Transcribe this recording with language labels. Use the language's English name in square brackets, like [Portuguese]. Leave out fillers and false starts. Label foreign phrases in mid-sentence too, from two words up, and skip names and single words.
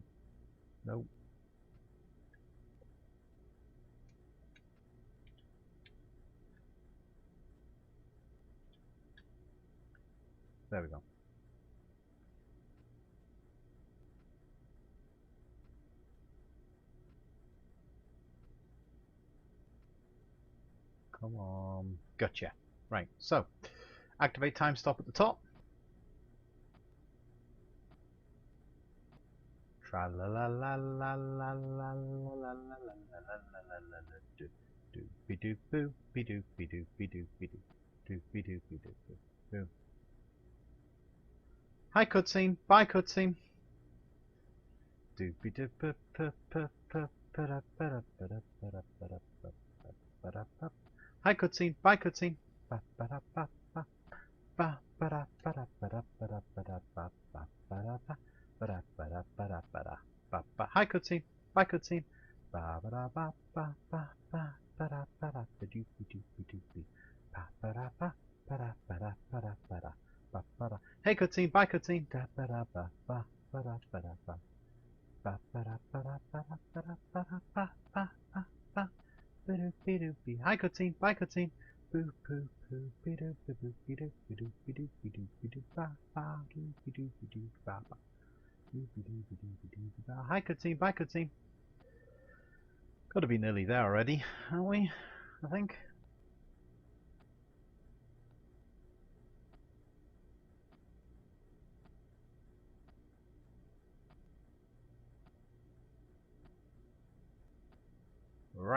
[English] Nope. There we go. Come on. Gotcha. Right, so activate time stop at the top. Tra la la la la la la la la la la do do be do boo be do be do be do be do do be do be do boo. Hi cutscene, bye cutscene. Do be do pa pa pa pa pa da pa da pa da pa da pa da pa da pa. Hi cutscene, bye cutscene. Ba ba da ba ba ba ba da ba da ba da ba da ba da ba ba ba da ba. Ba ba ba ba ba ba. Hi cutscene, bye cutscene. Ba ba da ba ba ba ba ba da ba da ba do be do be do be. Ba ba da ba ba da ba da ba da ba da ba ba da. Hey cutscene, bye cutscene. Da ba da ba ba ba da ba da ba. Ba ba da ba da ba da ba da ba da ba ba ba ba. Be do be do be. Hi cutscene, bye cutscene. Boo boo boo be do be do be do be do be do be do be do ba ba do be do be do ba ba. Hi cutscene, bye cutscene. Got to be nearly there already, aren't we? I think. Right.